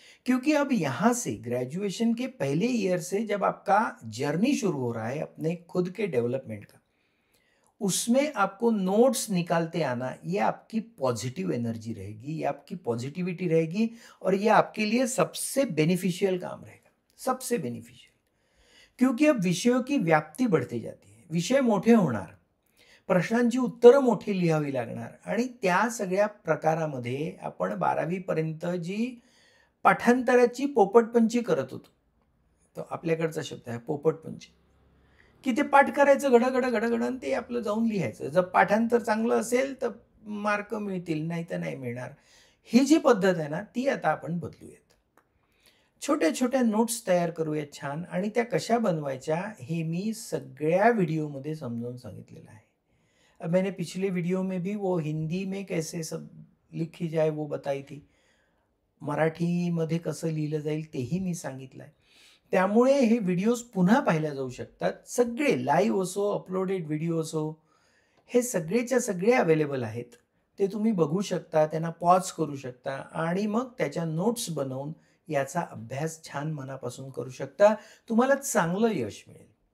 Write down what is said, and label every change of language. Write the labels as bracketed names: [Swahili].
[Hindi] क्योंकि अब यहाँ से ग्रेजुएशन के पहले ईयर से जब आपका जर्नी शुरू हो रहा है अपने खुद के डेवलपमेंट का, उसमें आपको नोट्स निकालते आना, ये आपकी पॉजिटिव एनर्जी रहेगी, ये आपकी पॉजिटिविटी रहेगी और ये आपके लिए सबसे बेनिफिशियल काम रहेगा, सबसे बेनिफिशियल. क्योंकि अब विषयों की व्याप्ती बढ़ते जाती है. [Marathi] विषय मोठे होणार, प्रश्नांची उत्तरं मोठी लिहावी लागणार आणि त्या सगळ्या प्रकारामध्ये आपण 12वी पर्यंत जी पाठांतराची पोपटपंची करत होतो. तो आपल्याकडचा शब्द आहे पोपटपंची. की ते पाठ करायचं घडं-घडं, घडं-घडं आणि ते आपलं जाऊन लिहायचं. जर पाठांतर चांगलं असेल तर मार्क मिळतील, नाहीतर नाही मिळणार. ही जी पद्धत आहे ना, ती आता आपण बदलूयात. छोट्या-छोट्या नोट्स तयार करूयात छान आणि त्या कशा बनवायच्या हे मी सगळ्या व्हिडिओमध्ये समजावून सांगितलेलं आहे. [Hindi] अब मैंने पिछले वीडियो में भी वो हिंदी में कैसे सब लिखी जाए वो बताई थी. [Marathi] मराठीमध्ये कसं लिहिलं जाईल तेही मी सांगितलं आहे. त्यामुळे हे व्हिडिओज पुन्हा पाहिल्या जाऊ शकतात. सगळे लाईव्ह असो, अपलोडेड व्हिडिओ असो, हे सगळेच्या सगळे अवेलेबल आहेत. ते तुम्ही बघू शकता, त्यांना पॉज करू शकता आणि मग त्याच्या नोट्स बनवून याचा अभ्यास छान मनापासून करू शकता. तुम्हाला चांगलं यश मिळेल.